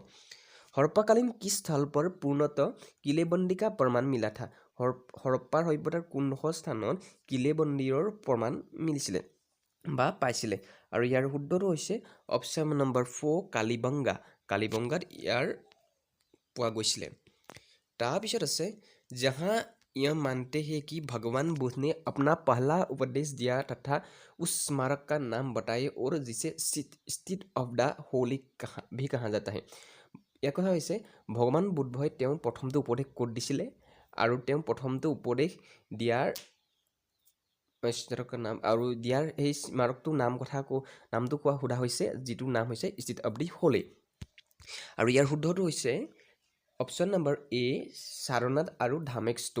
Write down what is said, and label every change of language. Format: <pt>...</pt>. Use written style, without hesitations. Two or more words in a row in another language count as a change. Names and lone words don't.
<hi>हड़प्पाकालीन किस स्थल पर पूर्णतः किलेबंदी का प्रमाण मिला था।</hi> <as>হৰপ্পাৰ সভ্যতাৰ কোনডোখৰ স্থানত কিলেবন্দীৰ প্ৰমাণ মিলিছিলে বা পাইছিলে? আৰু ইয়াৰ শুদ্ধটো হৈছে অপশ্যন নম্বৰ 4 কালিবংগা, কালিবংগাত ইয়াৰ পোৱা গৈছিলে। তাৰপিছত আছে</as> <hi>जहाँ यह मानते हैं कि भगवान बुद्ध ने अपना पहला उपदेश दिया तथा उस स्मारक का नाम बताए और जिसे स्ट्रीट ऑफ द होली भी कहा जाता है।</hi> <as>ইয়াৰ কথা হৈছে ভগৱান বুদ্ধই তেওঁ প্ৰথমটো উপদেশ ক'ত দিছিলে আৰু তেওঁ প্ৰথমটো উপদেশ দিয়াৰ নাম আৰু দিয়াৰ সেই স্মাৰকটোৰ নামটো কোৱা সোধা হৈছে, যিটো নাম হৈছে ষ্ট্ৰীট অফ দি হোলি। আৰু ইয়াৰ শুদ্ধটো হৈছে অপশ্যন নম্বৰ এ সাৰনাথ আৰু ধামেক স্তূপ।</as>